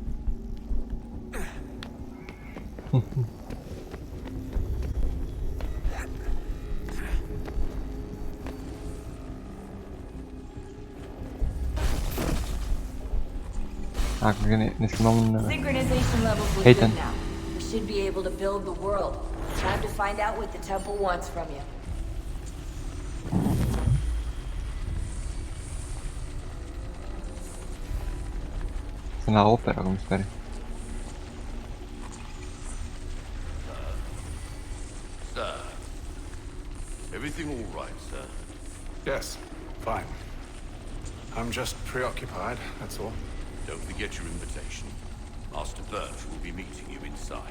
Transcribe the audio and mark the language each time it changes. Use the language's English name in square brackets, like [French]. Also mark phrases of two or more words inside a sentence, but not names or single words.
[Romanian] Cred că ne schimbăm în... [English] Synchronization levels look Hayden. good now. We should be able to build the world. Time to find out what the temple wants from you. [Romanian] Sunt la opera, cum se pare. [English] Sir. Everything all right, sir? Yes, fine. I'm just preoccupied, that's all. Don't forget your invitation. Master Birch will be meeting you inside.